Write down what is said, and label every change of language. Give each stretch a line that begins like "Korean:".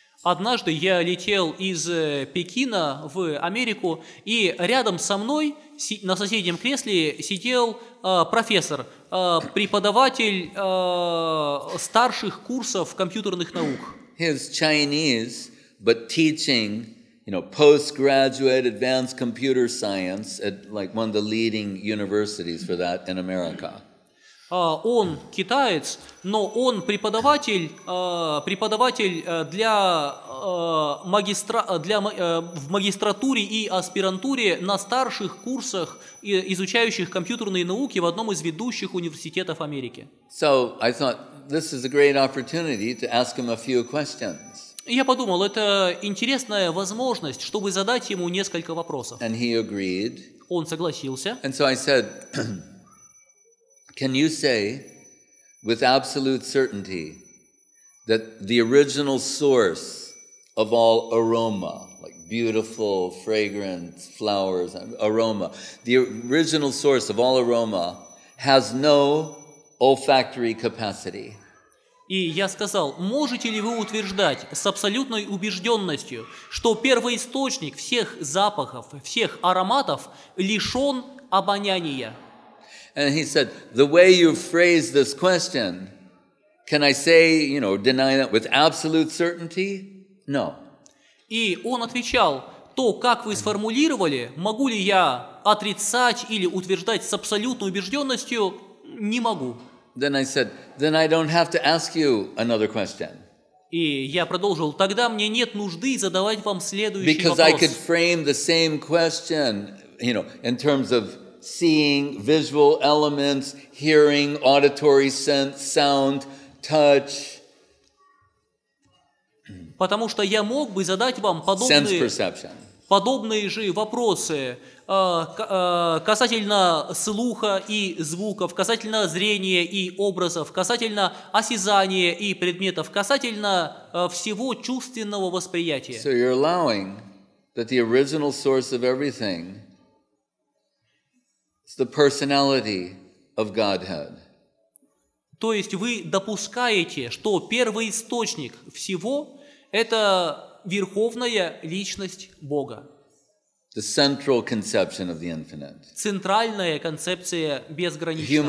Russian: Однажды я летел из Пекина в Америку, и рядом со мной на соседнем кресле сидел профессор, преподаватель старших курсов компьютерных наук.
English: He's Chinese, but teaching, postgraduate advanced computer science at like one of the leading universities for that in America.
Russian: Он китаец, но он преподаватель в магистратуре и аспирантуре на старших курсах, изучающих компьютерные науки в одном из ведущих университетов Америки.
English: So I thought this is a great opportunity to ask him a few questions.
Russian: И я подумал, это интересная возможность, чтобы задать ему несколько вопросов.
English: And he agreed.
Russian: Он согласился.
English: And so I said, can you say with absolute certainty that the original source of all aroma, like beautiful, fragrant flowers, aroma, the original source of all aroma has no olfactory capacity?
Russian: И я сказал, можете ли вы утверждать с абсолютной убежденностью, что первоисточник всех запахов, всех ароматов лишен обоняния?
English: And he said, the way you phrase this question, can I say, deny that with absolute certainty? No.
Russian: И он отвечал, то, как вы сформулировали, могу ли я отрицать или утверждать с абсолютной убежденностью? Не могу.
English: Then I said, then I don't have to ask you another question.
Russian: И я продолжил, тогда мне нет нужды задавать вам следующий
English: Because I could
Russian: вопрос.
English: frame the same question, in terms of seeing, visual elements, hearing, auditory sense, sound, touch.
Russian: Потому что я мог бы задать вам подобные же вопросы касательно слуха и звуков, касательно зрения и образов, касательно осязания и предметов, касательно всего чувственного восприятия.
English: So you're allowing that the original source of everything is the personality of Godhead.
Russian: То есть вы допускаете, что первоисточник всего – это верховная личность Бога.
English: The central conception of the infinite.
Russian: Центральная концепция безграничного.